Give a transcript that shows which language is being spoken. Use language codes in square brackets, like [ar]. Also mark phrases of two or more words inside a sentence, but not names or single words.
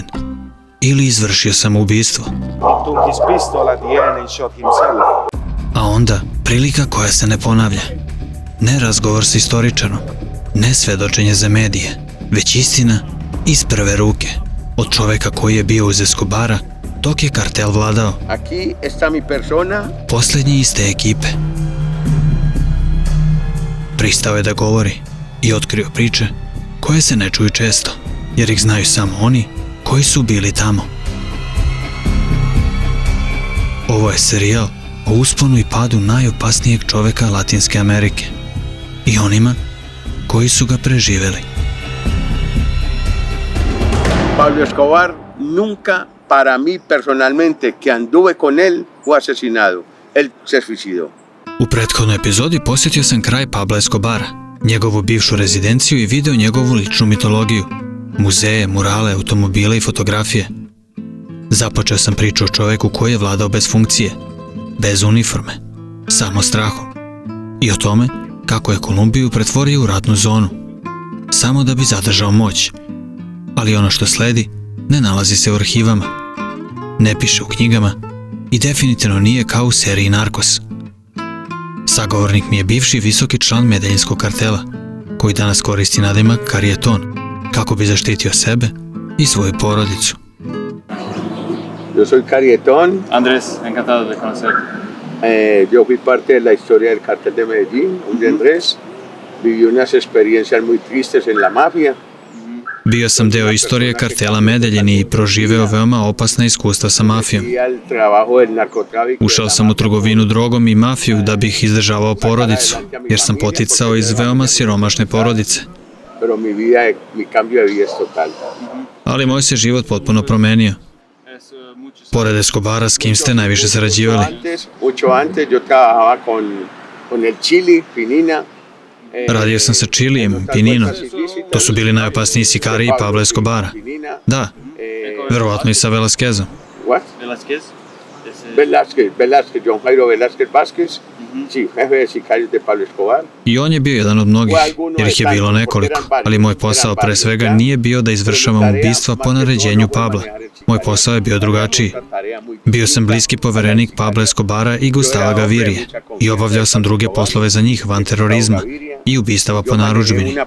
[sr] Ili izvršio samoubistvo. A onda prilika koja se ne ponavlja. Ne razgovor s istoričarom, ne svedočenje za medije, već istina iz prve ruke. Od čoveka koji je bio uz Escobara dok je kartel vladao. [es] Aquí está mi persona. [sr] Posljednji iz te ekipe. Pristao je da govori i otkrio priče koje se ne čuju često, jer ih znaju samo oni koji su bili tamo. Ovo je serijal o usponu i padu najopasnijeg čoveka Latinske Amerike i onima koji su ga preživeli. [es] Pablo Escobar nunca, para mí personalmente, que anduve con él, fue asesinado. Él se suicidó. [sr] U prethodnoj epizodi posjetio sam kraj Pabla Escobara, njegovu bivšu rezidenciju i video njegovu ličnu mitologiju. Muzeje, murale, automobile i fotografije. Započeo sam priču o čoveku koji je vladao bez funkcije, bez uniforme, samo strahom. I o tome kako je Kolumbiju pretvorio u ratnu zonu, samo da bi zadržao moć. Ali ono što sledi ne nalazi se u arhivama, ne piše u knjigama i definitivno nije kao u seriji Narcos. Sagovornik mi je bivši visoki član Medellínskog kartela, koji danas koristi nadimak Carrietón, kako bi zaštitio sebe i svoju porodicu. [es] Yo soy Carrietón. Andrés, encantado de conocer. Yo fui parte de la historia del cartel de Medellín, Andrés. Viví unas experiencias muy tristes en la mafia. [sr] Bio sam deo istorije kartela Medellín i proživeo veoma opasna iskustva sa mafijom. Ušao sam u trgovinu drogom i mafiju da bih izdržavao porodicu, jer sam poticao iz veoma siromašne porodice. Ali moj se život potpuno promenio. Pored Escobara, s kim ste najviše sarađivali? Radio sam sa Čilijem, Pininom. To su bili najopasniji sikariji Pabla Escobara. Da, verovatno i sa Velázquezom. Velázquez, John Jairo Velázquez Vázquez. [es] Sí, jefe de sicarios de Pablo Escobar. [sr] I on je bio jedan od mnogih, jer ih je bilo nekoliko, ali moj posao pre svega nije bio da izvršavam ubistva po naređenju Pabla. Moj posao je bio drugačiji. Bio sam bliski poverenik Pabla Escobara i Gustava Gavirije i obavljao sam druge poslove za njih van terorizma i ubistava po narudžbini.